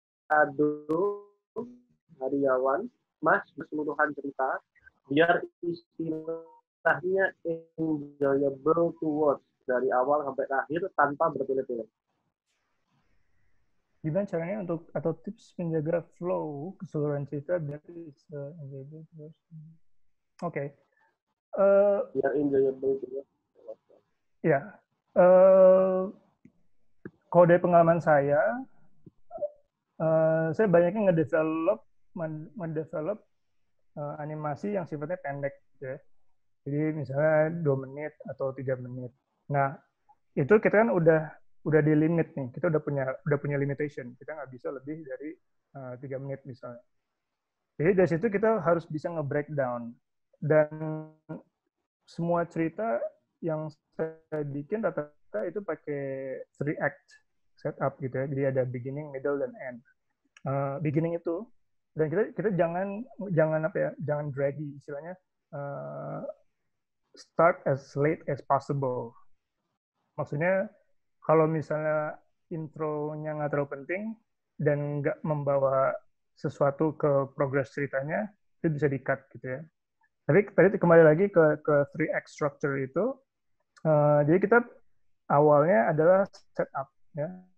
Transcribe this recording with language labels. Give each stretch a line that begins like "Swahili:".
Indonesian: Ado Hariawan, Mas keseluruhan cerita biar istilahnya
English: enjoyable to watch
Indonesian: dari awal sampai akhir tanpa bertele-tele. Gimana caranya untuk atau tips menjaga flow keseluruhan cerita biar bisa enjoyable terus? Oke. Biar
English: enjoyable to watch.
Indonesian: Ya. Kalau dari pengalaman saya banyaknya mendevelop animasi yang sifatnya pendek, gitu ya. Jadi misalnya 2 menit atau 3 menit. Nah, itu kita kan udah di limit nih. Kita udah punya limitation. Kita nggak bisa lebih dari 3 menit misalnya. Jadi dari situ kita harus bisa nge-breakdown. Dan semua cerita yang saya bikin rata-rata itu pakai 3 act setup gitu ya. Jadi ada beginning, middle, dan end. Beginning itu, dan kita jangan apa ya, jangan draggy istilahnya.
English: Start as late as possible.
Indonesian: Maksudnya kalau misalnya intronya nggak terlalu penting dan nggak membawa sesuatu ke progres ceritanya, itu bisa di-cut gitu ya. Tapi tadi kembali lagi ke 3 act structure itu. Jadi kita awalnya adalah setup ya.